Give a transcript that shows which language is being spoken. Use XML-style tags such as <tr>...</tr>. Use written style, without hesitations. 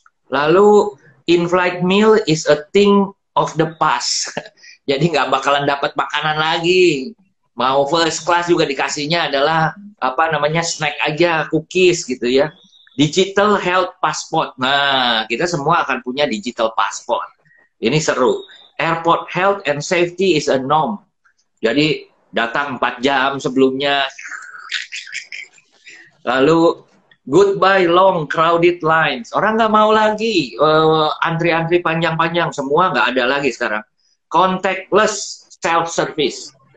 <en>Lalu in-flight meal is a thing of the past.</en> <id>Jadi nggak bakalan dapat makanan lagi. Mau first class juga dikasihnya adalah snack aja, cookies gitu ya.</id> <en>Digital health passport.</en> <id>Nah, kita semua akan punya digital passport. Ini seru.</id> <en>Airport health and safety is a norm.</en> <id>Jadi datang 4 jam sebelumnya.</id> <en>Lalu goodbye long crowded lines.</en> <id>Orang nggak mau lagi antri-antri panjang-panjang. Semua nggak ada lagi sekarang.</id> <en>Contactless self-service.</en>